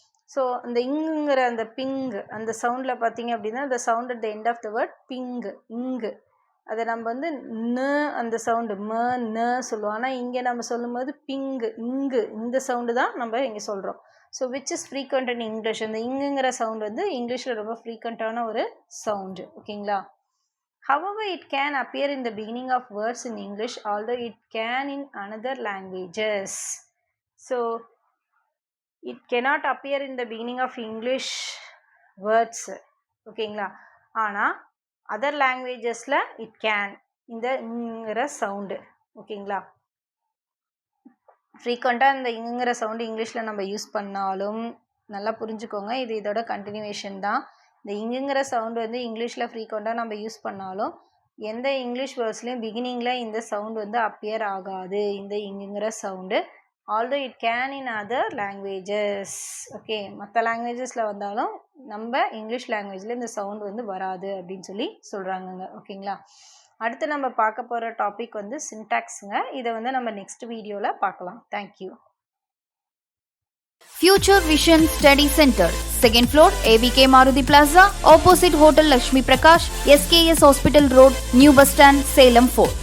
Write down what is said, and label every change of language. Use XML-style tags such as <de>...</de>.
<ta>So அந்த இங்குங்கிற அந்த ping அந்த சவுண்டில் பார்த்தீங்க அப்படின்னா</ta> <en>the sound at the end of the word ping,</en> <ta>இங்கு அதை நம்ம வந்து ந அந்த சவுண்டு ம ந சொல்லுவோம். ஆனால் இங்கே நம்ம சொல்லும்போது பிங்கு இங்கு இந்த சவுண்டு தான் நம்ம இங்கே சொல்கிறோம்.</ta> <en>So which is frequent in English.</en> <ta>அந்த இங்குங்கிற சவுண்டு வந்து இங்கிலீஷில் ரொம்ப ஃப்ரீக்வெண்ட்டான ஒரு சவுண்டு. ஓகேங்களா?</ta> <en>However, it can appear in the beginning of words in English, although it can in another languages. So it cannot appear in the beginning of English words.</en> <ta>ஓகேங்களா? ஆனால் other லாங்குவேஜஸில்</ta> <en>it can</en> <ta>இந்தங்கிற sound. ஓகேங்களா? ஃப்ரீக்வெண்ட்டாக இந்த இங்குங்கிற sound இங்கிலீஷில் நம்ம use பண்ணாலும் நல்லா புரிஞ்சுக்கோங்க, இது இதோட கண்டினியூவேஷன் தான். இந்த இங்குங்கிற சவுண்டு வந்து இங்கிலீஷில் ஃப்ரீக்வெண்ட்டாக நம்ம யூஸ் பண்ணாலும் எந்த இங்கிலீஷ் வேர்ட்ஸ்லேயும் பிகினிங்கில் இந்த சவுண்டு வந்து அப்பியர் ஆகாது, இந்த இங்குங்கிற sound.</ta> <en>although it can in other languages.</en> <ta>Okay, மற்ற லாங்குவேஜஸில் வந்தாலும் நம்ம இங்கிலீஷ் லாங்குவேஜில் இந்த சவுண்ட் வந்து வராது அப்படின்னு சொல்லி சொல்கிறாங்கங்க. ஓகேங்களா? அடுத்து நம்ம பார்க்க போகிற டாபிக் வந்து சின்டாக்ஸுங்க. இதை வந்து நம்ம நெக்ஸ்ட் வீடியோவில் பார்க்கலாம்.</ta> <en>Thank you. Future Vision Study Center, 2nd floor, ABK Maruti Plaza, opposite Hotel Lakshmi Prakash, SKS Hospital Road, New Bus Stand, Salem 4.</en>